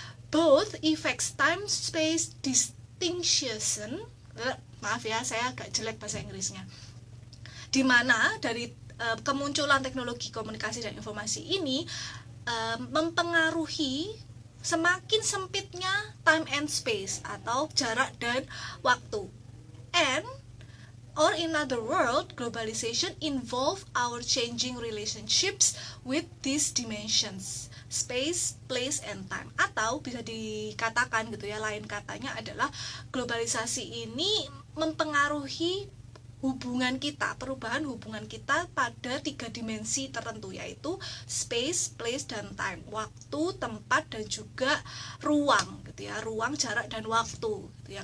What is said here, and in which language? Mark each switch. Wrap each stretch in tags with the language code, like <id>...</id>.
<en>Both effects time space distinction,</en> <id>maaf ya saya agak jelek bahasa Inggrisnya, dimana dari kemunculan teknologi komunikasi dan informasi ini mempengaruhi semakin sempitnya time and space atau jarak dan waktu.</id> <en>And or in other words, globalization involve our changing relationships with these dimensions, space, place, and time.</en> <id>Atau bisa dikatakan gitu ya, lain katanya adalah globalisasi ini mempengaruhi hubungan kita, perubahan hubungan kita pada 3 dimensi tertentu, yaitu space, place, dan time, waktu, tempat, dan juga ruang gitu ya, ruang, jarak, dan waktu gitu ya.</id>